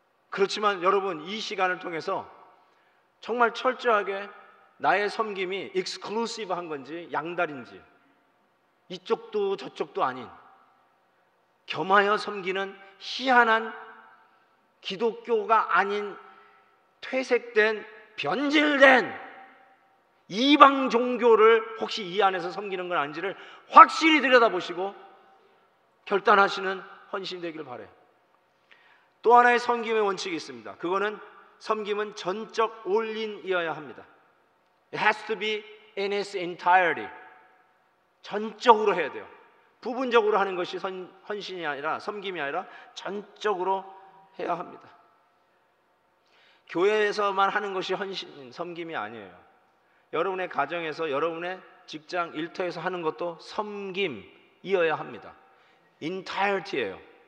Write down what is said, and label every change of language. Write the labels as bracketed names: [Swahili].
[Korean] 그렇지만 여러분, 이 시간을 통해서 정말 철저하게 나의 섬김이 익스클루시브한 건지 양다리인지, 이쪽도 저쪽도 아닌 겸하여 섬기는 희한한 기독교가 아닌 퇴색된 변질된 이방 종교를 혹시 이 안에서 섬기는 건 아닌지를 확실히 들여다보시고 결단하시는 헌신이 되기를 바라요. 또 하나의 섬김의 원칙이 있습니다. 그거는 섬김은 전적 올인이어야 합니다. [English] It has to be in its entirety. [Korean] 전적으로 해야 돼요. 부분적으로 하는 것이 헌신이 아니라, 섬김이 아니라 전적으로 해야 합니다. 교회에서만 하는 것이 헌신, 섬김이 아니에요. 여러분의 가정에서, 여러분의 직장, 일터에서 하는 것도 섬김이어야 합니다. entirety예요.